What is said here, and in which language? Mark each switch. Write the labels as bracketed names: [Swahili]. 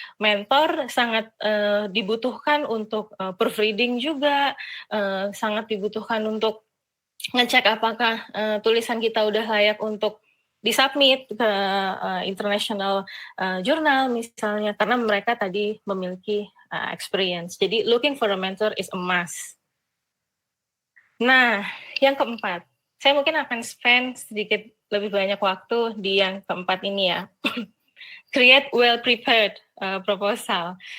[Indonesian] Mentor sangat dibutuhkan untuk proofreading juga, sangat dibutuhkan untuk ngecek apakah tulisan kita udah layak untuk disubmit ke international journal misalnya, karena mereka tadi memiliki experience. [English] Jadi looking for a mentor is a must. [Indonesian] Nah, yang keempat, saya mungkin akan spend sedikit lebih banyak waktu di yang keempat ini ya. [English] Create well prepared proposal.